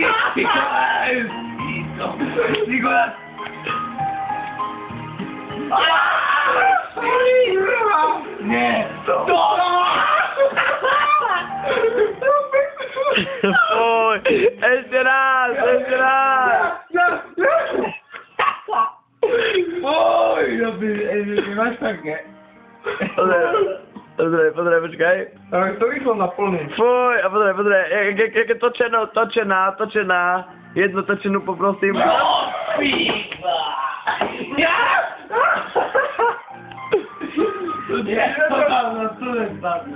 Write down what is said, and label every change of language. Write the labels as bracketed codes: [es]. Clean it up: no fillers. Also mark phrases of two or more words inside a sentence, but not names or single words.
[pl] Nikolás! Nie! Fuj, jeszcze raz, jeszcze raz. Oj, nie masz tak, nie? [sk] Pozdrav, počkaj. Ale to išlo na plný. Fuj, a pozdrav, jak je točená. Jednu točenu poprosím. No, píva! Ja! Nie, to tam na stole spadne.